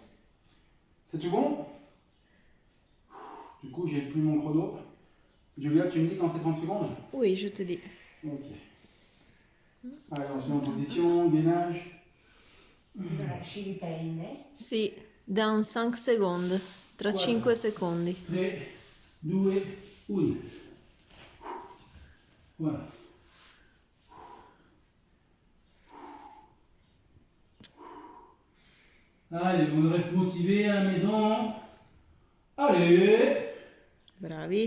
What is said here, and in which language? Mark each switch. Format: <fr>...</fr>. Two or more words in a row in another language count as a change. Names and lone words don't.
<fr>C'est tout bon? Du coup, j'ai plus mon chrono. Julia, tu me dis quand c'est 30 secondes? Oui, je te dis. Ok. Allez, on se met en position, gainage.</fr> <it>Sì, dans 5 secondi. Tra 5 secondi.</it> <fr>3, 2, 1. Voilà. Allez, on reste motivé à la maison. Allez,</fr> <it>Bravi.</it>